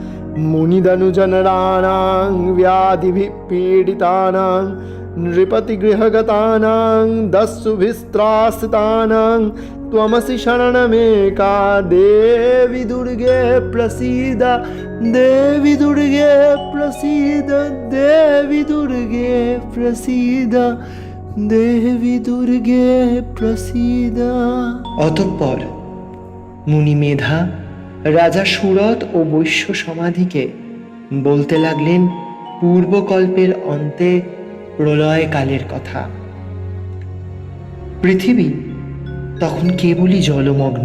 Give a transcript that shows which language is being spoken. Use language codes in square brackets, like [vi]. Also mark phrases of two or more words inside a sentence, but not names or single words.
[sa] मुनिदनुजनराणां व्याधिभिः पीडितानां नृपतिगृहगतानां दस्युभिस्त्रासितानां त्वमसि शरणमेका देवि दुर्गे प्रसीद, देवि दुर्गे प्रसीद, देवि दुर्गे प्रसीद, देवि दुर्गे प्रसीद। [bn] অতঃপর মুনি মেধা রাজা সুরত ও বৈশ্য সমাধিকে বলতে লাগলেন পূর্বকল্পের অন্তে প্রলয়কালের কথা। পৃথিবী তখন কেবলই জলমগ্ন।